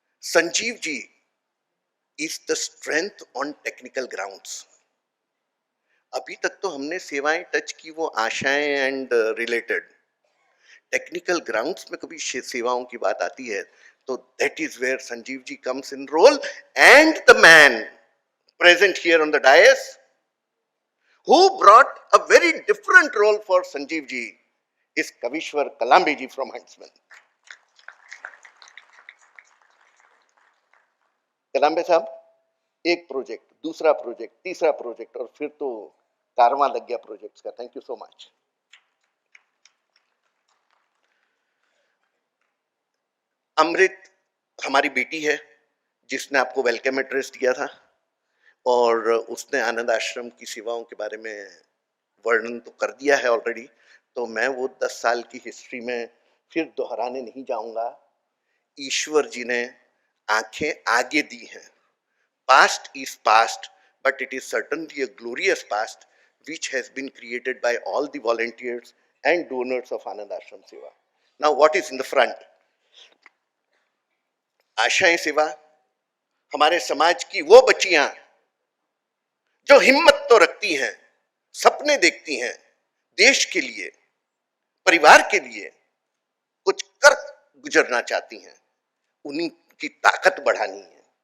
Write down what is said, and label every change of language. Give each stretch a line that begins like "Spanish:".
English: Sanjeev ji is the strength on technical grounds.
Hindi: अभी तक तो हमने सेवाएं टच की वो आशाएं एंड रिलेटेड, टेक्निकल ग्राउंड्स में कभी सेवाओं की बात आती है तो
English: That is where Sanjeev ji comes in role. And the man present here on the dais who brought a very different role for Sanjeev ji is Kavishwar Kalambe ji from Huntsman.
Hindi: कलाम्बे साहब, एक प्रोजेक्ट, दूसरा प्रोजेक्ट, तीसरा project और फिर तो कारवां लग गया projects का।
English: Thank you so much.
Hindi: अमृत हमारी बेटी है जिसने आपको वेलकम एड्रेस दिया था और उसने आनंद आश्रम की सेवाओं के बारे में वर्णन तो कर दिया है ऑलरेडी, तो मैं वो 10 साल की हिस्ट्री में फिर दोहराने नहीं जाऊंगा। ईश्वर जी ने आंखें आगे दी हैं।
English: Past is past, but it is certainly a glorious past which has been created by all the volunteers and donors of Anand Ashram Seva. Now what is in the front?
Hindi: आशाएं सेवा, हमारे समाज की वो बच्चियां जो हिम्मत तो रखती हैं, सपने देखती हैं, देश के लिए, परिवार के लिए कुछ कर गुजरना चाहती हैं, उन्हीं की ताकत बढ़ानी है।